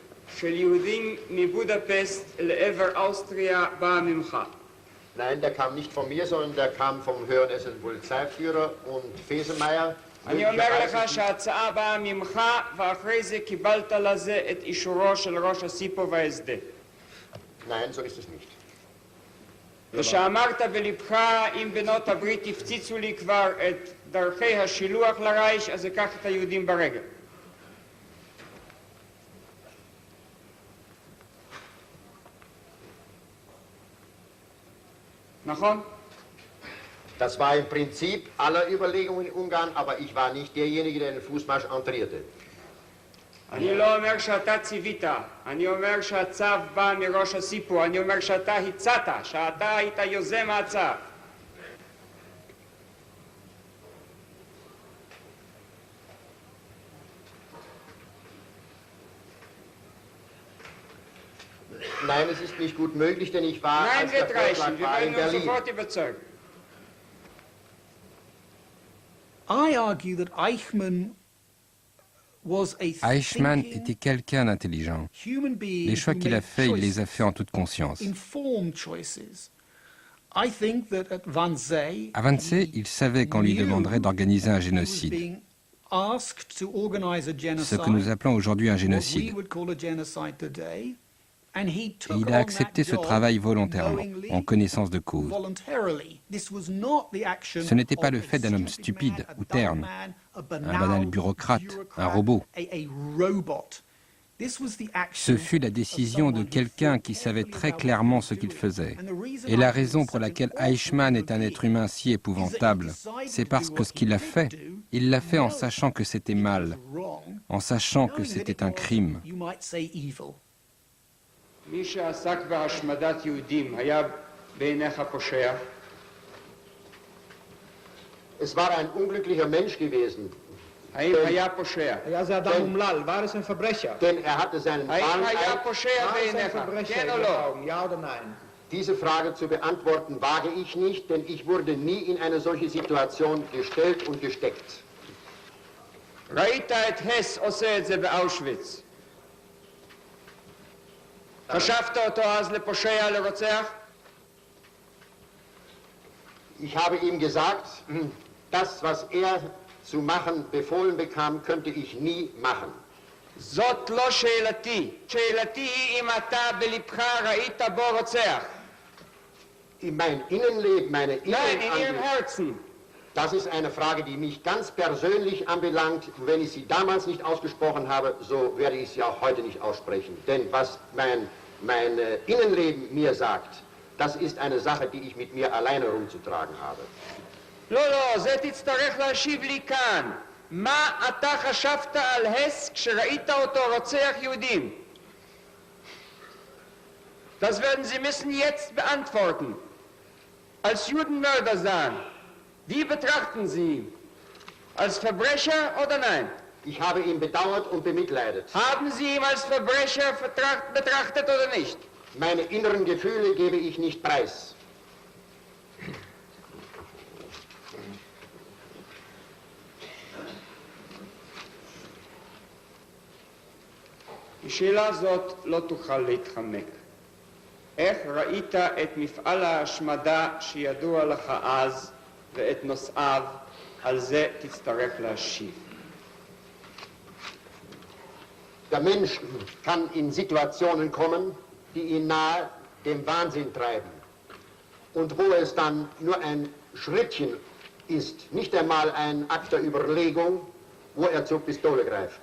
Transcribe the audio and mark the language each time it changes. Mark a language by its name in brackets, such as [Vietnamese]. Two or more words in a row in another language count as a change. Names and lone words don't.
[Hebrew] של יהודים מבודפסט לעבר אוסטריה באה ממך? [German] Nein, der kam nicht von mir, sondern der kam vom höheren Polizeiführer und Fesemeyer. [Hebrew] אני אומר לך שההצעה באה ממך, ואחרי זה קיבלת לזה את אישורו של ראש הסיפו וההסדה. [German] Nein, so ist es nicht. [Hebrew] ושאמרת בלבך, אם בנות הברית הפציצו לי כבר את דרכי השילוח לרייש, אז אקח את היהודים ברגל. נכון? [German] Das war im Prinzip aller Überlegungen in Ungarn, aber ich war nicht derjenige, der den Fußmarsch entrierte. [Hebrew] אני לא אומר שאתה ציווית, אני אומר שהצו בא מראש הסיפור, אני אומר שאתה הצעת, שאתה היית יוזם ההצעה. [German] Nein, es ist nicht gut möglich, denn ich war, Nein, als der Vorschlag war, in Berlin. sofort überzeugen. [English] I argue that Eichmann was a Eichmann thinking [French] était quelqu'un d'intelligent. [English] human being [French] Les choix [English] who [French] qu'il a [English] made [French] faits, il les a [English] choices, [French] faits en toute conscience. [English] informed choices. I think that at Wannsee, [French] À Wannsee, il savait qu'on lui demanderait d'organiser un [English] he was [French] génocide, [English] being asked to organize a [French] ce [English] genocide, [French] que nous appelons aujourd'hui un [English] what we [French] génocide. [English] would call a genocide today, and he [French] Et [English] took [French] il a [English] on [French] accepté [English] that [French] ce [English] job [French] travail volontairement, [English] knowingly, [French] en connaissance de cause. [English] voluntarily. This was not the action [French] Ce n'était pas [English] of [French] le [English] a [French] fait d'un homme [English] stupid [French] stupide [English] man, a [French] ou [English] dumb [French] terne, [English] man, a [French] un [English] banal [French] banal bureaucrate, un robot. [English] a robot. This was the [French] Ce [English] action [French] fut la décision de quelqu'un qui savait très clairement ce qu'il faisait. Et la raison pour laquelle Eichmann est un être humain si épouvantable, c'est parce que ce qu'il a fait, il l'a fait en sachant que c'était mal, en sachant que c'était un crime. [English] you might say evil. [Hebrew] מי שעסק בהשמדת יהודים היה בעיניך פושע? [German] Es war ein unglücklicher Mensch gewesen. [Hebrew] האם היה פושע? היה זה אדם אומלל, [German] war es ein Verbrecher? Denn er hatte seinen [Hebrew] האם היה [German] Fahneneid. [Hebrew] פושע [German] War es ein [Hebrew] בעיניך? [German] Verbrecher [Hebrew] כן [German] in [Hebrew] או [German] Ihren [Hebrew] לא? [German] Augen, ja oder nein? Diese Frage zu beantworten wage ich nicht, denn ich wurde nie in eine solche Situation gestellt und gesteckt. [Hebrew] ראית את הס עושה את זה באושוויץ. חשבת אותו אז לפושע, לרוצח? [German] Ich habe ihm gesagt, das, was er zu machen befohlen bekam, könnte ich nie machen. [Hebrew] זאת לא שאלתי. שאלתי היא אם אתה בלבך ראית בו רוצח. [German] In mein Innenleben, meine Nein, in Ihrem Innenansicht, Herzen. das ist eine Frage, die mich ganz persönlich anbelangt. Und wenn ich sie damals nicht ausgesprochen habe, so werde ich sie auch heute nicht aussprechen. Denn was mein Innenleben mir sagt, das ist eine Sache, die ich mit mir alleine rumzutragen habe. [Hebrew] לא, לא, זה תצטרך להשיב לי כאן. מה אתה חשבת על הס כשראית אותו רוצח יהודים? [German] Das werden Sie müssen jetzt beantworten. Als Judenmörder sahen, wie betrachten Sie ihn? Als Verbrecher oder nein? Ich habe ihn bedauert und bemitleidet. Haben Sie ihn als Verbrecher betrachtet oder nicht? Meine inneren Gefühle gebe ich nicht preis. [Hebrew] השאלה הזאת לא תוכל להתחמק. איך ראית את מפעל ההשמדה שידוע לך אז ואת נושאיו? על זה תצטרך להשיב. [German] Der Mensch kann in Situationen kommen, die ihn nahe dem Wahnsinn treiben. Und wo es dann nur ein Schrittchen ist, nicht einmal ein Akt der Überlegung, wo er zur Pistole greift.